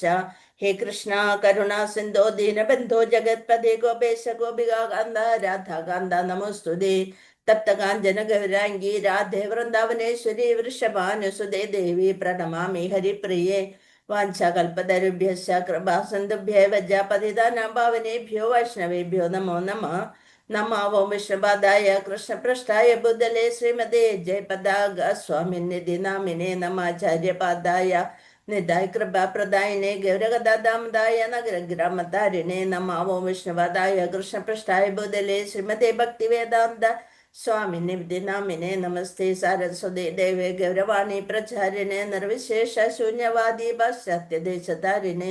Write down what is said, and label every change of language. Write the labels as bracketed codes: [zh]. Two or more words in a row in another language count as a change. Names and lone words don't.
[sa] हे कृष्ण करुणा सिन्धो दीनबन्धो जगत्पते गोपेश गोपिकाकान्त राधाकान्त नमोऽस्तु ते. तप्तकाञ्चन गौराङ्गि राधे वृन्दावनेश्वरि वृषभानुसुते देवि प्रणमामि हरिप्रिये. वाञ्छाकल्पतरुभ्यश्च कृपासिन्धुभ्य एव पतितानां पावनेभ्यो वैष्णवेभ्यो नमो नमः. नमो विष्णुपादाय कृष्णप्रेष्ठाय भूतले श्रीमते जयपताक स्वामिन्निति नामिने नमाचार्यपादाय निताय कृपाप्रदायिने गौरकथाधामदाय नगरग्रामतारिणे. नमो विष्णुपादाय कृष्णप्रेष्ठाय भूतले श्रीमते भक्तिवेदान्त स्वामिन्निति नामिने नमस्ते सारस्वते देवे गौरवाणी प्रचारिणे निर्विशेष शून्यवादि पाश्चात्यदेशतारिणे.